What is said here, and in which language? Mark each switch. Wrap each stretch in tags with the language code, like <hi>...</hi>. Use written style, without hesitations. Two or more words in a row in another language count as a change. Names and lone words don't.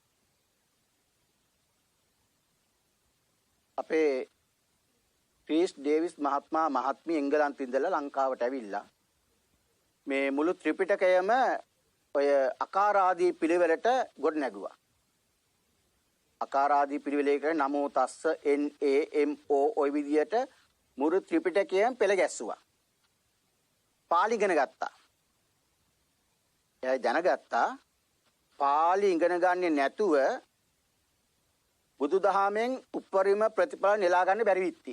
<si>අපේ ක්‍රිස් ඩේවිස් මහත්මයා මහත්මිය එංගලන්තේ ඉඳලා ලංකාවට ඇවිල්ලා මේ මුළු ත්‍රිපිටකයම ඔය අකාරාදී පිළිවෙලට ගොඩ නැගුවා. අකාරාදී පිළිවෙලේ කරේ</si> <pi>නමෝ තස්ස</pi> <si>NAMO ඔය විදියට මුළු ත්‍රිපිටකයම පෙළ ගැස්සුවා. පාලි ඉගෙන ගත්තා. එයා දැනගත්තා පාලි ඉගෙන ගන්නේ නැතුව බුදුදහමෙන් උපරිම ප්‍රතිඵල නෙලා ගන්න බැරි විත්තිය.</si>